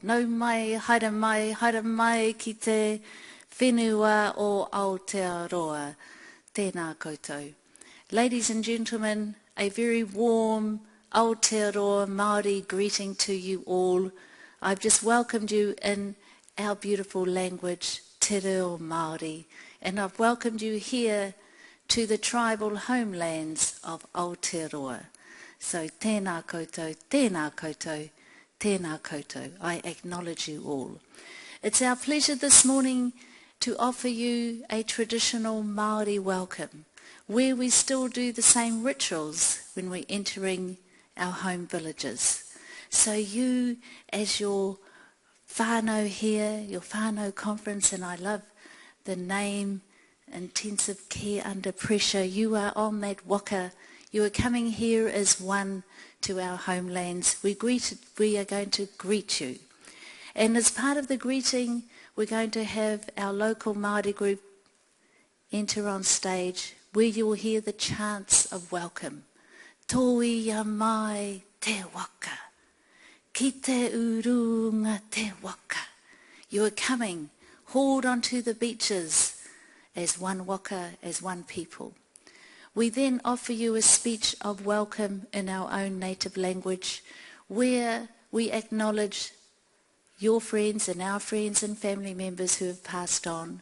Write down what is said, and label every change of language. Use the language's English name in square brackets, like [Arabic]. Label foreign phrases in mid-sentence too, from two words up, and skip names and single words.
[Māori] Nau mai, haere mai ki te whenua o Aotearoa. Tēnā koutou. [English] Ladies and gentlemen, a very warm Aotearoa Māori greeting to you all. I've just welcomed you in our beautiful language, Te Reo Māori, and I've welcomed you here to the tribal homelands of Aotearoa. [Māori] So tēnā koutou, tēnā koutou, tēnā koutou. [English] I acknowledge you all. It's our pleasure this morning to offer you a traditional Māori welcome, where we still do the same rituals when we're entering our home villages. So you, as your whānau here, your whānau conference, and I love the name, intensive care under pressure, you are on that waka. You are coming here as one to our homelands. We are going to greet you. And as part of the greeting, we're going to have our local Māori group enter on stage where you will hear the chants of welcome. [Māori] Toia mai te waka. Ki te urunga te waka. [English] You are coming, hauled onto the beaches as one waka, as one people. We then offer you a speech of welcome in our own native language, where we acknowledge your friends and our friends and family members who have passed on.